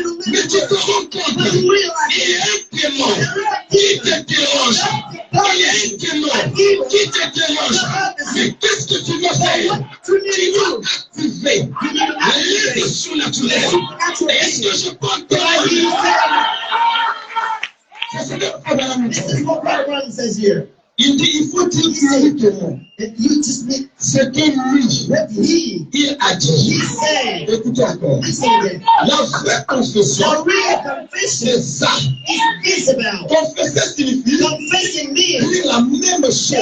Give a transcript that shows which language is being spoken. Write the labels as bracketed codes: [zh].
[fr] Mais tu te rends compte, il y a un témoin qui te dérange. Il y a un témoin qui te dérange. Mais qu'est-ce que tu dois faire? Tu dois activer l'aide surnaturelle. Est-ce que je peux entendre? [en] This is what Brother Brown says here. [fr] Il dit, il faut dire publiquement [en] You just need [fr] ce que lui, [en] what he [fr] il a dit. [en] said. [fr] Écoutez encore. [en] Listen again. [fr] La vraie confession, [en] The real confession [fr] c'est ça. [en] is this about [fr] Confesser signifie [en] confessing me. [fr] dire la même chose.